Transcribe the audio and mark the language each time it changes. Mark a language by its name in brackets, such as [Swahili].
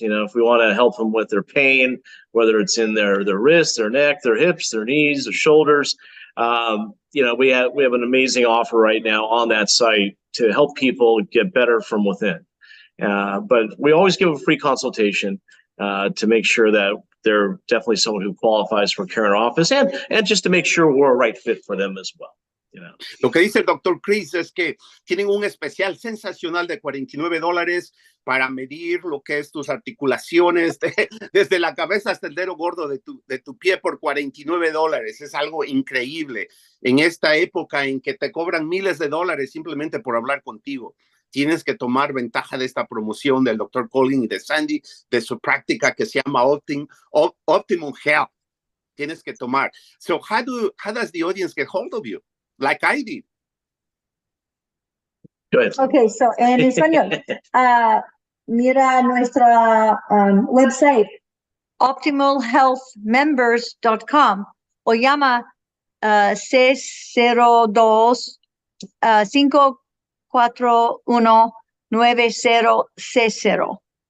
[English] You know, if we want to help them with their pain, whether it's in their wrists, their neck, their hips, their knees, their shoulders, you know, we have an amazing offer right now on that site to help people get better from within. But we always give a free consultation to make sure that they're definitely someone who qualifies for care in our office, and just to make sure we're a right fit for them as well. You know. [Spanish] Lo que dice el doctor Chris es que tienen un especial sensacional de $49 para medir lo que es tus articulaciones desde la cabeza hasta el dedo gordo de tu pie por $49. Es algo increíble en esta época en que te cobran miles de dólares simplemente por hablar contigo. Tienes que tomar ventaja de esta promoción del doctor Colin y de Sandy, de su práctica que se llama Optimum Health. Tienes que tomar. [English] So how does the audience get hold of you? Like I did. Go ahead. Okay, so [Spanish] en español, mira nuestra website, optimalhealthmembers.com, o llama 602-541-9060.